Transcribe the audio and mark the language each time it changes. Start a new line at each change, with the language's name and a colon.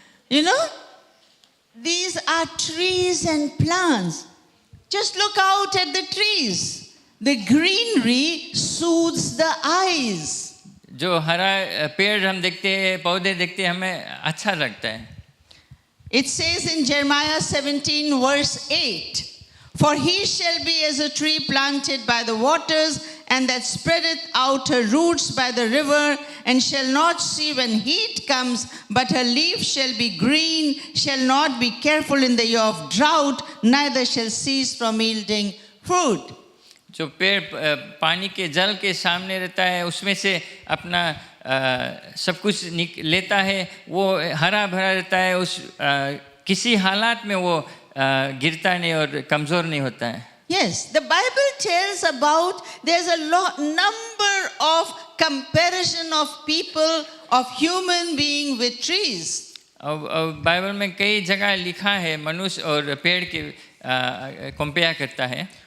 English: You know, these are trees and plants. Just look out at the trees. The greenery soothes the eyes.
Hindi: जो हरा पेड़ हम देखते हैं, पौधे देखते हैं, हमें अच्छा लगता है।
English: It says in Jeremiah 17 verse 8, For he shall be as a tree planted by the waters, and that spreadeth out her roots by the river, and shall not see when heat comes, but her leaf shall be green, shall not be careful in the year of drought, neither shall cease from yielding fruit.
Hindi: जो पेड़ पानी के जल के सामने रहता है, उसमें से अपना सब कुछ लेता है, वो हरा भरा रहता है, उस किसी हालात में वो गिरता नहीं और कमजोर नहीं होता है।
English: Yes, the Bible tells about there's a number of comparison of people, of human being with trees.
Hindi: और बाइबल में कई जगह लिखा है मनुष्य और पेड़ के कंपेयर करता है।